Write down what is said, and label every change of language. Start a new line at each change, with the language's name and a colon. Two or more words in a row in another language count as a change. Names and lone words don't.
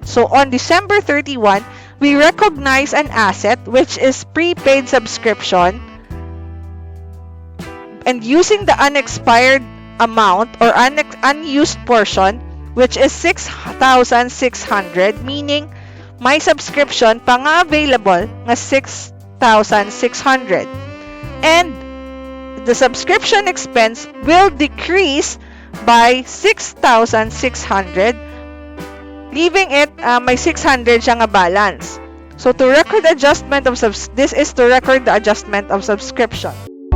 English: So on December 31, we recognize an asset which is prepaid subscription, and using the unexpired amount or unused portion, which is 6,600, meaning my subscription
Hiligaynon: pa nga
English: available na 6,600. And the subscription expense will decrease by 6,600, leaving it may 600
Hiligaynon: siya nga
English: balance. So to record adjustment of this is to record the adjustment of subscription.